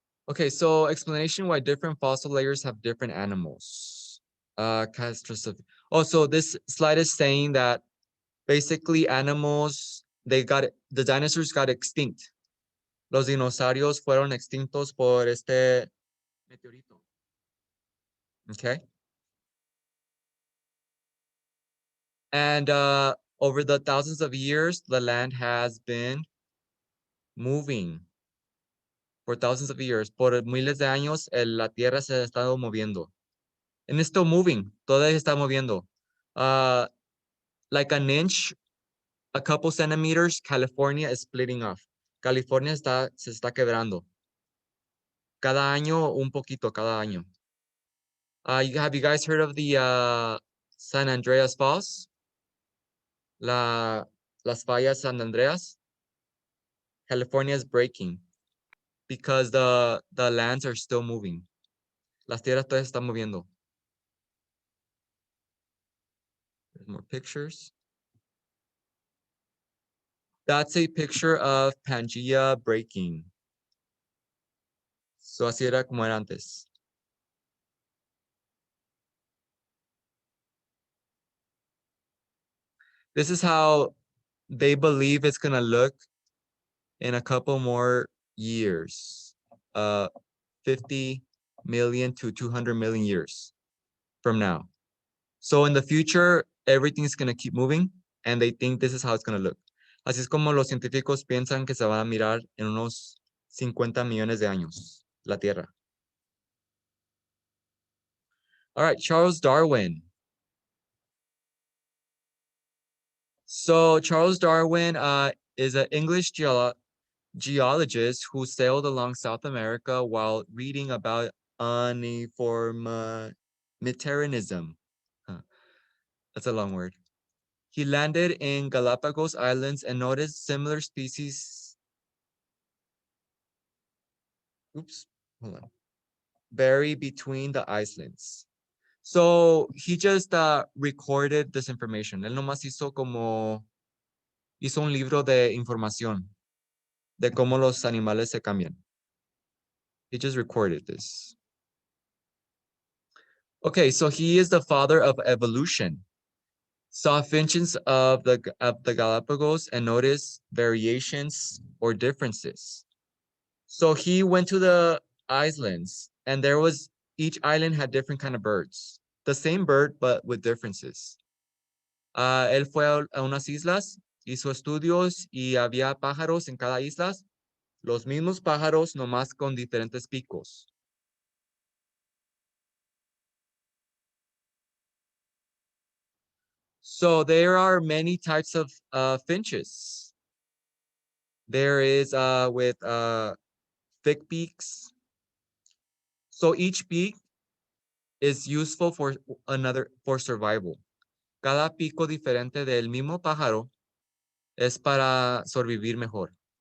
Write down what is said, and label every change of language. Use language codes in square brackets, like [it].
[en] Okay, so explanation why different fossil layers have different animals. Oh, so this slide is saying that basically animals, the dinosaurs got extinct. [es] Los dinosaurios fueron extintos por este meteorito. [en] Okay. And over the thousands of years, the land has been moving for thousands of years. [es] Por miles de años, la tierra se ha estado moviendo. [en] And it's still moving. [es] Todavía está moviendo. [en] Like an inch, a couple centimeters, California is splitting off. [es] California se está quebrando. Cada año, un poquito, cada año. [en] Have you guys heard of the San Andreas Falls? [es] Las fallas San Andreas? [en] California is breaking because the lands are still moving. [es] Las tierras todavía se están moviendo. [en] There's more pictures. That's a picture of Pangea breaking. [es] So así era como era antes. [en] This is how they believe it's gonna look in a couple more years. 50 million to 200 million years from now. So in the future, everything's gonna keep moving and they think this is how it's gonna look. Así es como los científicos piensan que se van a mirar en unos 50 millones de años, la Tierra. All right, Charles Darwin. So Charles Darwin is an English geologist who sailed along South America while reading about uniformitarianism. Huh, that's a long word. He landed in Galapagos Islands and noticed similar species. Oops, hold on. Vary between the islands. So he just recorded this information. [es] Él nomás hizo un libro de información de cómo los animales se cambian. [en] He just recorded this. Okay, so he is the father of evolution. Saw finches of the Galapagos and noticed variations or differences. So he went to the islands and each island had different kind of birds. The same bird, but with differences. [es] Él fue a unas islas, hizo estudios y había pájaros en cada isla, los mismos pájaros, nomás con diferentes picos. [en] So there are many types of finches. There is with thick beaks. So each beak is useful for survival. [es] Cada pico diferente del mismo pájaro es para sobrevivir mejor.